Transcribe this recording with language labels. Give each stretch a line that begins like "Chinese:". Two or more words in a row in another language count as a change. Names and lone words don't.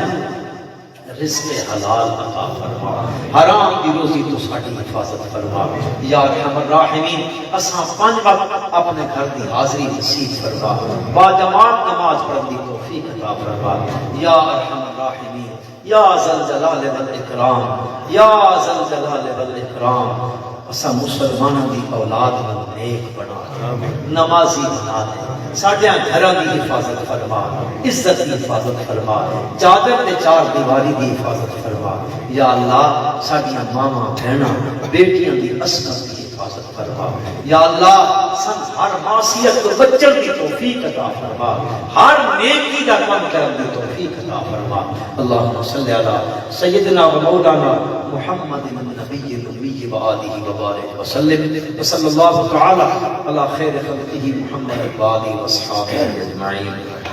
Punjabi: رزق حلال عطا فرما حرام کی روزی تو ساری حفاظت فرما
Arabic: یا ارحم الراحمین
Punjabi: اساں 5 وقت اپنے گھر دی حاضری نصیب فرما با جماعت نماز پڑھنے کی توفیق عطا فرما
Arabic: یا ارحم الراحمین یا ذل جلال والاکرام یا ذل جلال والاکرام
Punjabi: اساں مسلمانوں دی اولاد نو نیک بنا نمازی بنا دے ساڈے گھراں دی حفاظت فرما عزت دی حفاظت فرما چادر تے چار دیواری دی حفاظت فرما یا اللہ ساڈیاں ماواں بہناں بیٹیاں دی عصمت دی حفاظت فرما یا اللہ سن ہر معصیت تو بچن کی توفیق عطا فرما ہر نیکی دا کام کرن دی توفیق عطا فرما
Arabic: اللهم صل علی سیدنا و مولانا محمد النبی الأمی وآلہ وبارک وسلم وصلی اللہ تعالی علی خیر خلقہ محمد وآلہ وصحابہ اجمعین